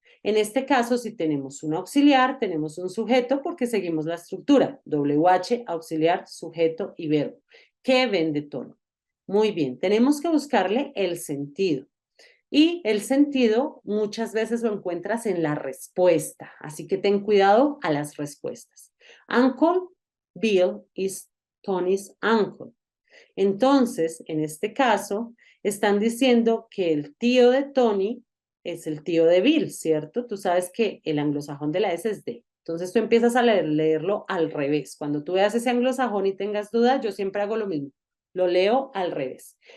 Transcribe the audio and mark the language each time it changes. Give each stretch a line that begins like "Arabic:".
Spanish: En este caso, si tenemos un auxiliar, tenemos un sujeto porque seguimos la estructura. WH, auxiliar, sujeto y verbo. ¿Qué vende Tony? Muy bien, tenemos que buscarle el sentido. Y el sentido muchas veces lo encuentras en la respuesta, así que ten cuidado a las respuestas.
English: Uncle Bill is Tony's uncle.
Spanish: Entonces, en este caso, están diciendo que el tío de Tony es el tío de Bill, ¿cierto? Tú sabes que el anglosajón de la S es de. Entonces tú empiezas a leerlo al revés. Cuando tú veas ese anglosajón y tengas dudas, yo siempre hago lo mismo. Lo leo al revés.